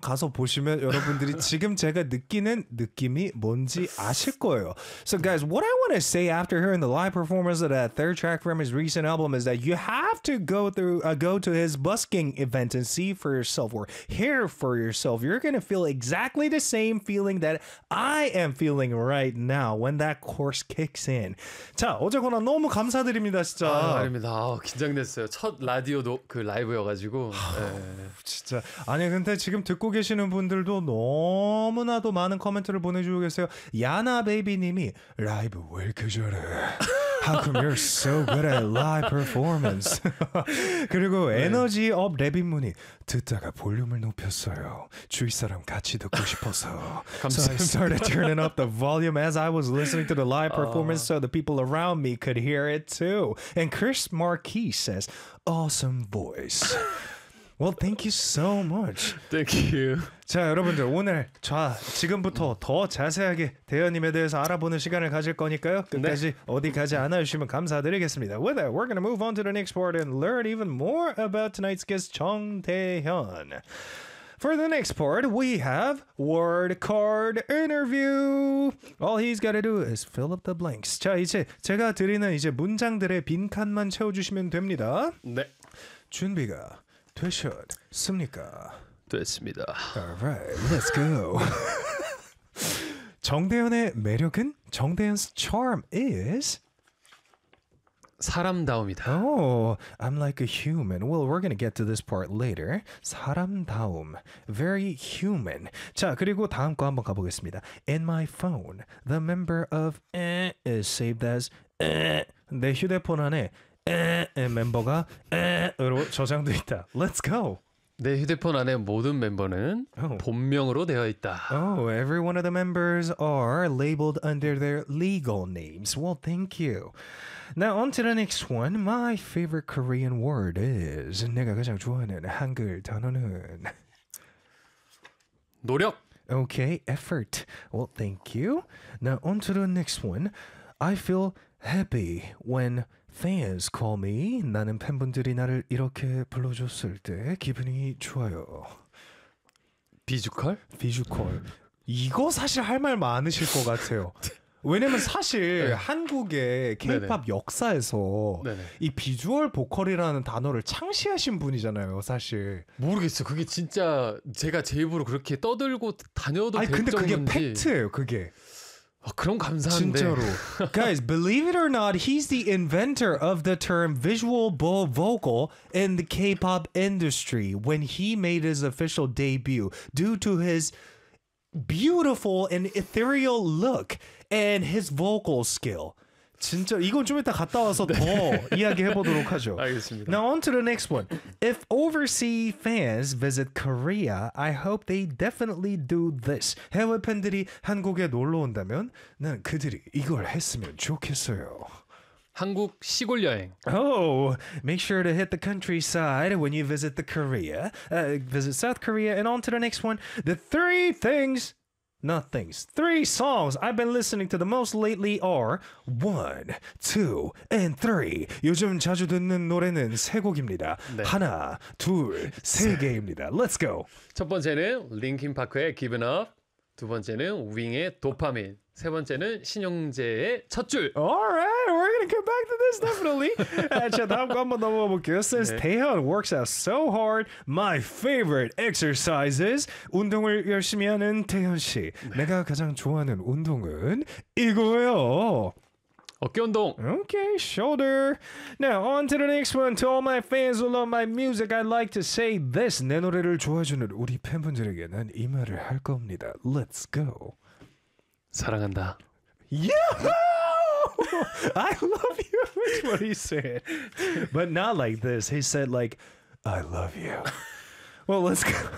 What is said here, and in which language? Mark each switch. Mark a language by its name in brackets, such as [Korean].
[Korean] 가서 보시면 여러분들이 지금 제가 느끼는 느낌이 뭔지 아실 거예요. [English] So guys, what I want to say after hearing the live performance of that third track from his recent album is that you have to go through, go to his busking event and see for yourself or hear for yourself. You're going to feel exactly the same feeling that I am feeling right now when that course kicks in. [Korean] 자, 어쨌거나 너무 감사드립니다, 진짜. 아, 아닙니다. 아, 긴장됐어요. 첫 라디오도 그 라이브여가지고. 아, 진짜. 아니, 근데 지금 듣고 계시는 분들도 너무나도 많은 코멘트를 보내주고 계세요. 야나 베이비님이 라이브 왜 이렇게 잘해? [English] How come you're so good at live performance? [Korean] 그리고 네. 에너지 업 레빈문이 듣다가 볼륨을 높였어요. 주위 사람 같이 듣고 싶어서. [English] So I started turning up the volume as I was listening to the live performance so the people around me could hear it too. And Chris Marquis says, awesome voice. Well, thank you so much. Thank you. [Korean] 자, 여러분들 오늘 자 지금부터 더 자세하게 대현님에 대해서 알아보는 시간을 가질 거니까요. 끝까지 네. 어디 가지 않아 주시면 감사드리겠습니다. [English] With that, we're going to move on to the next part and learn even more about tonight's guest, 정대현. For the next part, we have word card interview. All he's got to do is fill up the blanks. [Korean] 자, 이제 제가 드리는 이제 문장들의 빈칸만 채워주시면 됩니다. 네. 준비가... 되셨습니까? 됐습니다. [English] Alright, let's go. [Korean] 정대현의 매력은 [English] 정대현's charm is [Korean] 사람다움이다. [English] Oh, I'm like a human. Well, we're gonna get to this part later. 사람다움, very human. [Korean] 자, 그리고 다음 거 한번 가보겠습니다. [English] In my phone, the member of is saved as [Korean] 내 휴대폰 안에 멤버가 으로 저장돼 있다. [English] Let's go. [Korean] 내 휴대폰 안에 모든 멤버는 본명으로 되어 있다. [English] Oh, every one of the members are labeled under their legal names. Well, thank you. Now on to the next one. My favorite Korean word is [Korean] 내가 가장 좋아하는 한글 단어는 노력. [English] Okay, effort. Well, thank you. Now on to the next one. I feel happy when fans call me. [Korean] 나는 팬분들이 나를 이렇게 불러줬을 때 기분이 좋아요. 비주컬? 비주컬. 이거 사실 할 말 많으실 것 같아요. 왜냐면 사실 네. 한국의 K-POP 역사에서 네네. 이 비주얼 보컬이라는 단어를 창시하신 분이잖아요, 사실. 모르겠어요. 그게 진짜 제가 제 입으로 그렇게 떠들고 다녀도 될 근데 정도인지. 그게 팩트예요, 그게. 아, 그럼 감사한데. 진짜로. [English] Guys, believe it or not, he's the inventor of the term visual bow vocal in the K-pop industry when he made his official debut due to his beautiful and ethereal look and his vocal skill. [Korean] 진짜 이건 좀 이따 갔다 와서 네. 더 이야기해보도록 하죠. 알겠습니다. [English] Now on to the next one. If overseas fans visit Korea, I hope they definitely do this. [Korean] 해외 팬들이 한국에 놀러 온다면 난 그들이 이걸 했으면 좋겠어요. 한국 시골 여행. [English] Oh, make sure to hit the countryside when you visit the Korea. Visit South Korea. And on to the next one. The three things... Not things. Three songs I've been listening to the most lately are 1, 2, and 3. [Korean] 요즘 자주 듣는 노래는 세 곡입니다. 네. 하나, 둘, 세 개입니다. [English] Let's go. [Korean] 첫 번째는 링킨 파크의 Given Up. 두 번째는 윙의 도파민. 세 번째는 신용재의 첫 줄. [English] Alright, we're gonna come back to this definitely. [Korean] 자, 다음 거 한번 넘어가 볼게요. [English] Since 네. 대현 works out so hard, my favorite exercise is [Korean] 운동을 열심히 하는 대현씨. 네. 내가 가장 좋아하는 운동은 이거예요. 어깨 운동. [English] Okay, shoulder. Now, on to the next one. To all my fans who love my music, I'd like to say this. [Korean] 내 노래를 좋아해주는 우리 팬분들에게 난 이 말을 할 겁니다. [English] Let's go. [Korean] 사랑한다. [English] Yahoo! I love you. That's what he said. But not like this. He said like, I love you. Well, let's go.